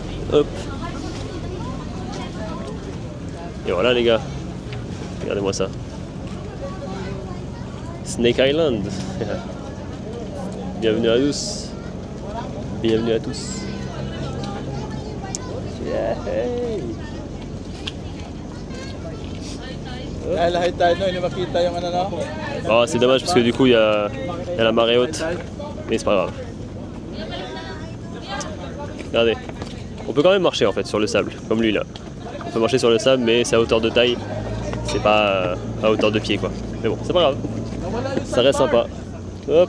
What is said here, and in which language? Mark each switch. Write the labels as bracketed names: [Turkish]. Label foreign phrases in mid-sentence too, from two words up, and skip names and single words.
[French] Hop. Et voilà les gars. Regardez-moi ça. Snake Island. Bienvenue à tous. Bienvenue à tous. Yeah. [Filipino] Lahat tayo no, hindi makita yung ano no. [French] Oh, c'est dommage parce que du coup il y a la marée haute. Mais c'est pas grave. Regardez. On peut quand même marcher en fait sur le sable, comme lui là. On peut marcher sur le sable mais c'est à hauteur de taille. C'est pas à hauteur de pied quoi. Mais bon, c'est pas grave. Ça reste sympa. Hop.